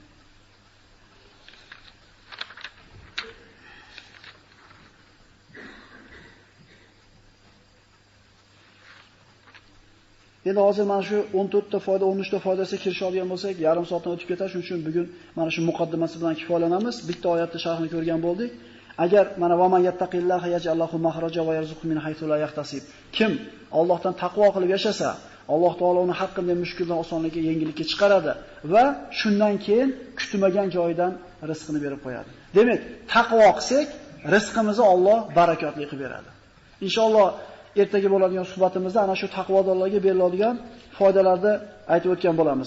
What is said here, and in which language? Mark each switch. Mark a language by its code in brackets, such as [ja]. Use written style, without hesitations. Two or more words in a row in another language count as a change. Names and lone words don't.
[uz] Endi hozir mana shu 14 ta foyda, 13 ta foydasiga kirishadigan bo'lsak, yarim soatdan o'tib ketadi. Shuning uchun bugun mana shu muqaddimasi bilan kifoyalanamiz. Bitta oyatni sharhini ko'rgan bo'ldik. Agar mana [ar] ومن يتق الله يجعل له مخرجا ويرزقه من حيث لا يحتسب. [uz] Kim Allohdan taqvo qilib yashasa, Alloh taolo uni har qanday mushkuldan osonlikka, yengillikka chiqaradi va shundan keyin kutmagan joydan rizqini berib qo'yadi. Demak, taqvo qilsak, rizqimizni Alloh barakotli qilib beradi. Inshaalloh ertaga bo'ladigan suhbatimizda ana shu taqvodorlarga beriladigan foydalarni aytib o'tgan bo'lamiz.